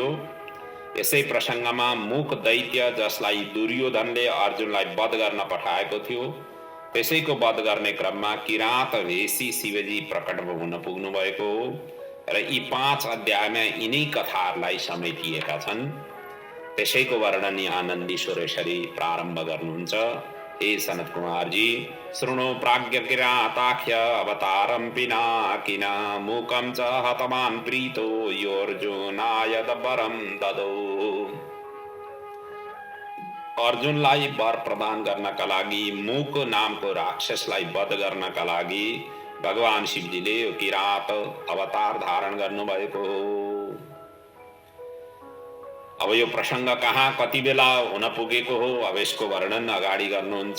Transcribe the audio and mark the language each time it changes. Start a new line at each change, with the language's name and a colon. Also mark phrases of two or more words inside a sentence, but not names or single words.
Nepali: यसै प्रसङ्गमा मुख दैत्य जसलाई दुर्योधनले अर्जुनलाई वध गर्न पठाएको थियो, त्यसैको वध गर्ने क्रममा किरात वेशी शिवजी प्रकट हुन पुग्नु भएको हो र यी 5 अध्यायमा यिनै कथाहरूलाई समेटिएका छन्। त्यसैको वर्णन यहाँ नन्दीश्वर यसरी प्रारम्भ गर्नुहुन्छ।
Sanskrit: हे सनत कुमारजी, शृणु प्राज्ञ किराताख्य अवतारं पिनाकिन मूकं च हतवान् प्रीतो योर्जुनाय वरं ददौ।
Nepali: अर्जुनलाई वर प्रदान गर्नका लागि, मूक नामको राक्षसलाई वध गर्नका लागि भगवान शिवजीले यो किरात अवतार धारण गर्नुभएको हो। अब यो प्रसङ्ग कहाँ कति बेला हुन पुगेको हो, अब यसको वर्णन अगाडि गर्नुहुन्छ।